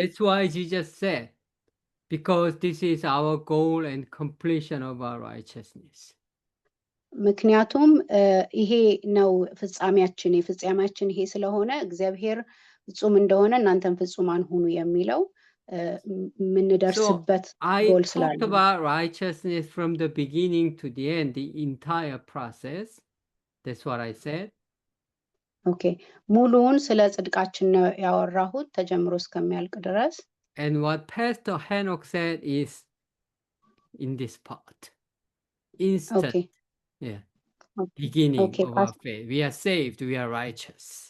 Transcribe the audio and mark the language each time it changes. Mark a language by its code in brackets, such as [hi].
[en] That's why Jesus said, because this is our goal and completion of our righteousness. [am] ምክንያቱም ይሄ ነው ፍጻሜያችን፣ የፍጻሜያችን ይሄ ስለሆነ እግዚአብሔር ፍጹም እንደሆነ እናንተም ፍጹማን ሁኑ የሚለው የምንደርስበት ጎል ስላለ። [en] I talked about righteousness from the beginning to the end, the entire process. That's what I said. [am] ኦኬ ሙሉውን ስለ ጽድቃችን ነው ያወራሁት ተጀምሮ እስከሚያልቅ ድረስ። [en] And what Pastor Henok said is in this part. Instant. Okay. Yeah. Beginning Okay, of our faith. We are saved, we are righteous.